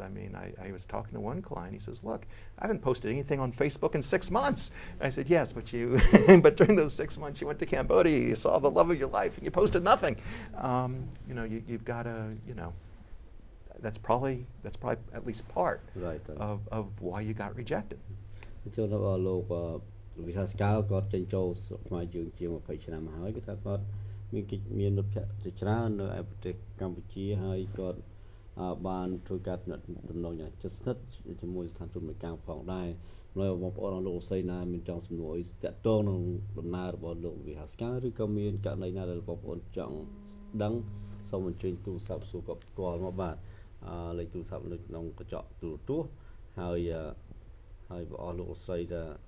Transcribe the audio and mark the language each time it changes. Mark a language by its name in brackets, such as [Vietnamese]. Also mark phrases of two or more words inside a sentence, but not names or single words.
[English] I mean, I was talking to one client. He says, "Look, I haven't posted anything on Facebook in 6 months." I said, "Yes, but but during those 6 months, you went to Cambodia, you saw the love of your life, and you posted nothing." You know, you've got to, you know, that's probably at least part of why you got rejected. [Khmer] ចូលដល់លោកវិសាស្កាលគាត់ចេញចូលស្រុកខ្មែរយើងជាង20ឆ្នាំមកហើយគឺថាគាត់មានមិត្តភ័ក្តិជាច្រើន នៅឯប្រទេសកម្ពុជាហើយគាត់បានធ្វើការដំណងយ៉ាងជិតស្និទ្ធជាមួយស្ថានទូតអមេរិកផងដែរហើយបងប្អូនលោកលោកស្រីណាមានចង់សំណួរអីតាក់ទងនឹងដំណើររបស់លោកវិសាស្កាលឬក៏មានករណីណាដែលបងប្អូនចង់ដឹងសូមអញ្ជើញទូរស័ព្ទសួរគាត់ផ្ទាល់មកបាទលេខទូរស័ព្ទនៅក្នុងកញ្ចក់ទូរទស្សន៍ហើយបងប្អូនលោកស្រីថា